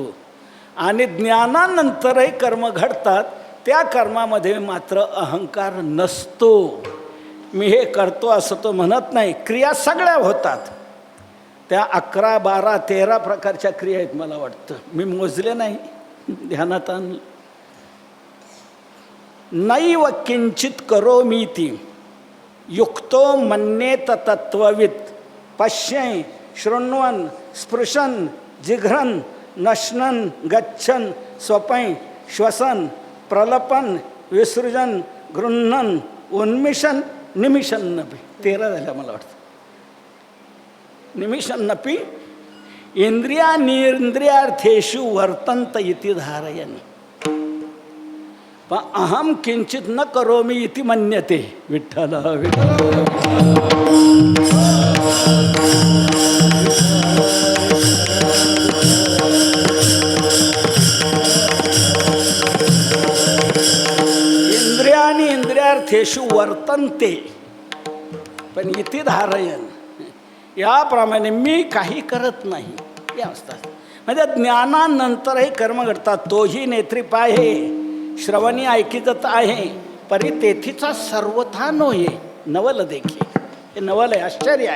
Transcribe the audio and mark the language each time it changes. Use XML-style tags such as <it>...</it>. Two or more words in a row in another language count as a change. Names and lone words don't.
<mr>आणि ज्ञानानंतरही कर्म घडतात त्या कर्मामध्ये मात्र अहंकार नसतो. मी हे करतो असं तो म्हणत नाही. क्रिया सगळ्या होतात. त्या 11, 12, 13 प्रकारच्या क्रिया आहेत मला वाटतं, मी मोजले नाही, ध्यानात आणलं.</mr> <sa>नैव किंचित करोमीति युक्तो मन्येत तत्त्ववित् पश्यन् शृण्वन् स्पृशन् जिघ्रन् नश्नन् गच्छन् स्वपन् श्वसन् प्रलपन् विसृजन् गृह्णन् उन्मिषन् निमिषन्नपि.</sa> <mr>13 झाल्या मला वाटतं.</mr> <sa>निमिषन्नपि इंद्रियार्थेषु वर्तन्त इति धारयन्. पण अहम किंचित न करोमि इति मन्यते.</sa> <mr>विठ्ठल विठ्ठल.</mr> <sa>इंद्रियानि इंद्रियार्थेषु वर्तन्ते पण इति धारयन्.</sa> <mr>याप्रमाणे मी काही करत नाही हे असतात. म्हणजे ज्ञानानंतरही कर्म घडतात. तोही नेत्री पाहे श्रवणी ऐकिजत आहे परी तेथीचा सर्वथा नोहे नवल देखी. हे नवल आहे, आश्चर्य आहे.</mr>